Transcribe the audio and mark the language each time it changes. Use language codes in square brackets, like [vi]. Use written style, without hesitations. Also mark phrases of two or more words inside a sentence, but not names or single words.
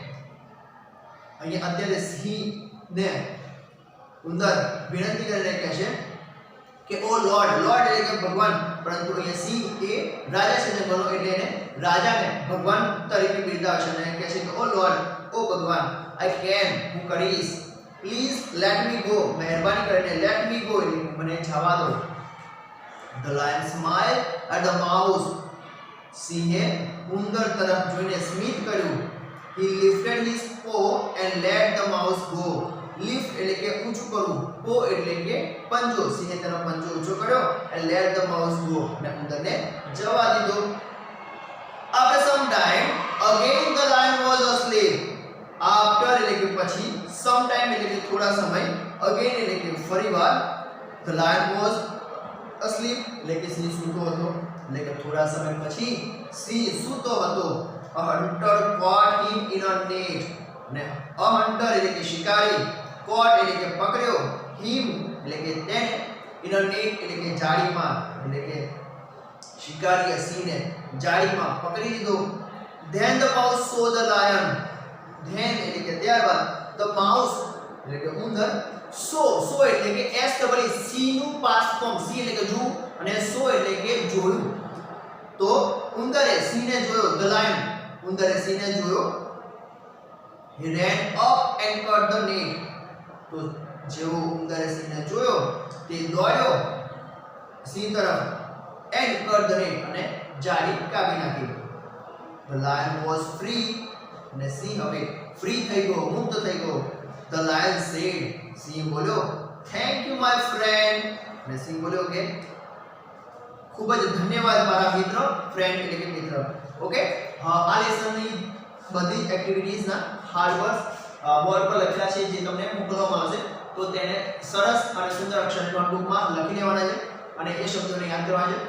[gu] અહીંયા અત્યારે સિંહને ઉંદર વિનંતી કરીને કહે છે કે [en] O Lord, Lord [gu] એટલે કે ભગવાન, પરંતુ અહીંયા સિંહ એ રાજા છે જંગલનો, એટલે એને રાજાને ભગવાન તરીકે બિરદાવે છે અને કહે છે કે [en] O Lord, [gu] ઓ ભગવાન, [en] I can, [gu] હું કરીશ. [en] please let me go, [gu] મહેરબાની કરીને [en] let me go [gu] એટલે મને જવા દો. [en] The lion smiled at the mouse. [gu] સિંહે ઉંદર તરફ જોઈને સ્મિત કર્યું. [en] He lifted his paw and let the mouse go. [gu] Lift એટલે કે ઊંચું કરવું, paw એટલે કે પંજો, સિંહે તેનો પંજો ઊંચો કર્યો [en] and let the mouse go, [gu] અને ઉંદરને જવા દીધો. [en] After some time again the lion was asleep. [gu] After એટલે કે પછી, [en] some time [gu] એટલે કે થોડા સમય, again એટલે કે ફરીવાર, [en] the lion was asleep [gu] એટલે કે સિંહ સૂતો હતો, એટલે કે થોડા સમય પછી સિંહ સૂતો હતો. [en] A hunter caught him in a net. [gu] ને [en] a hunter [gu] એટલે કે શિકારી, caught એટલે કે પકડ્યો, him એટલે કે તેને, [en] in a net [gu] એટલે કે જાળીમાં, એટલે કે શિકારીએ સિંહને જાળીમાં પકડી લીધો. [en] Then the mouse saw the lion. [gu] Then એટલે કે ત્યારબાદ, [en] the mouse [gu] એટલે કે ઉંદર, saw એટલે કે [en] s double c [gu] નું [en] past form, [gu] c એટલે કે જોવું અને saw એટલે કે જોયું. તો ઉંદરે સિંહને જોયો, [en] the lion, [gu] ઉંદરે સિંહને જોયો. [en] He ran up and cut the net. [gu] તો જેવો ઉંદરે સિંહને જોયો તે દોડ્યો સિંહ તરફ [en] and cut the net [gu] અને જાળી કાપી નાખી. [en] The lion was free. [gu] અને સિંહ હવે ફ્રી થઈ ગયો, મુક્ત થઈ ગયો. [en] The lion said, [gu] સિંહ બોલ્યો, [en] thank you my friend. [gu] અને સિંહ બોલ્યો કે ખૂબ જ ધન્યવાદ મારા મિત્ર, ફ્રેન્ડ એટલે કે મિત્ર. ઓકે, આ લેસનની બધી એક્ટિવિટીઝના [en] hard work [gu] બોર્ડ પર લખેલા છે જે તમને મોકલવામાં આવશે, તો તેને સરસ અને સુંદર અક્ષરની નોટબુકમાં લખી લેવાના છે અને એ શબ્દોને યાદ કરવા છે.